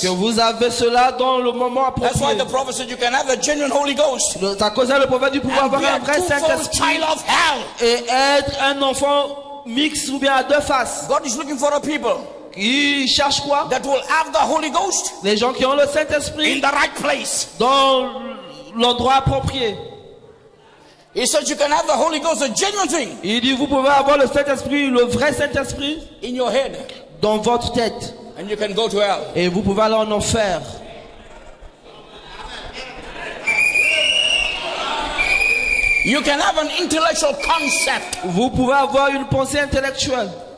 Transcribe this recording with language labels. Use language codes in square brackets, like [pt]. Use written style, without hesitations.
[fr] Que vous avez cela dans le moment approprié. [en] That's why the prophet said you can have a genuine Holy Ghost. [fr] C'est à cause de le prophète du pouvoir avoir un vrai Saint-Esprit et être un enfant mixte ou bien à deux faces. [en] God is looking for a people. [fr] Il cherche quoi? [en] That will have the Holy Ghost. [fr] Les gens qui ont le Saint-Esprit [en] in the right place. [fr] Dans l'endroit approprié. [en] He said you can have the Holy Ghost, a genuine thing. [fr] Il dit vous pouvez avoir le Saint-Esprit, le vrai Saint-Esprit, [en] in your head. [fr] Dans votre tête. [en] And you can go to hell. [fr] Et vous pouvez aller en enfer. [en] You can have an intellectual concept. [fr] Vous pouvez avoir une pensée intellectuelle.